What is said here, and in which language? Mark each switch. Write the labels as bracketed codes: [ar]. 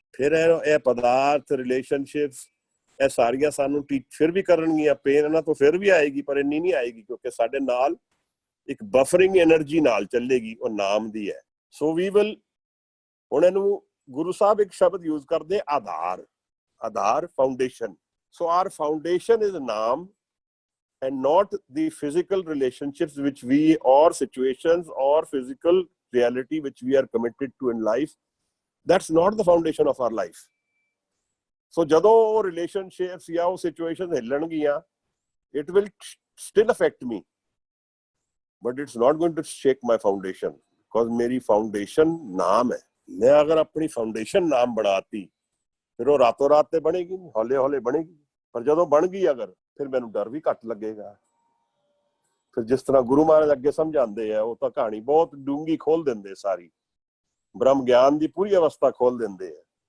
[pa] ਫਿਰ ਇਹ ਪਦਾਰਥ ਰਿਲੇਸ਼ਨਸ਼ਿਪਸ ਇਹ ਸਾਰੀਆਂ ਸਾਨੂੰ ਫਿਰ ਵੀ ਕਰਨਗੀਆਂ। ਪੇਨ ਇਹਨਾਂ ਤੋਂ ਫਿਰ ਵੀ ਆਏਗੀ, ਪਰ ਇੰਨੀ ਨਹੀਂ ਆਏਗੀ ਕਿਉਂਕਿ ਸਾਡੇ ਨਾਲ ਇੱਕ ਬਫਰਿੰਗ એનર્ਜੀ ਨਾਲ ਚੱਲੇਗੀ, ਉਹ ਨਾਮ ਦੀ ਹੈ। [en] so we will, [pa] ਹੁਣ ਇਹਨੂੰ ਗੁਰੂ ਸਾਹਿਬ ਇੱਕ ਸ਼ਬਦ ਯੂਜ਼ ਕਰਦੇ, ਆਧਾਰ foundation. [en] So our foundation is Naam and not the physical relationships which we, or situations or physical reality which we are committed to in life. That's not the foundation of our life. So [pa] ਜਦੋਂ ਉਹ [en] relationships [pa] ਜਾਂ ਉਹ [en] situations [pa] ਹਿੱਲਣਗੀਆਂ, [en] it will still affect me, but it's not going to shake my foundation because [pa] ਮੇਰੀ [en] foundation [pa] ਨਾਮ ਹੈ। ਮੈਂ ਅਗਰ ਆਪਣੀ foundation ਨਾਮ ਬਣਾਤੀ, ਫਿਰ ਉਹ ਰਾਤੋਂ ਰਾਤ ਤੇ ਬਣੇਗੀ ਨਹੀਂ, ਹੌਲੇ ਹੌਲੇ ਬਣੇਗੀ। ਪਰ ਜਦੋਂ ਬਣ ਗਈ ਅਗਰ, ਫਿਰ ਮੈਨੂੰ ਡਰ ਵੀ ਘੱਟ ਲੱਗੇਗਾ। ਫਿਰ ਜਿਸ ਤਰ੍ਹਾਂ ਗੁਰੂ ਮਹਾਰਾਜ ਅੱਗੇ ਸਮਝਾਉਂਦੇ ਆ, ਉਹ ਤਾਂ ਕਹਾਣੀ ਬਹੁਤ ਡੂੰਗੀ ਖੋਲ ਦਿੰਦੇ, ਸਾਰੀ ਬ੍ਰਹਮ ਗਿਆਨ ਦੀ ਪੂਰੀ ਅਵਸਥਾ ਖੋਲ ਦਿੰਦੇ ਆ।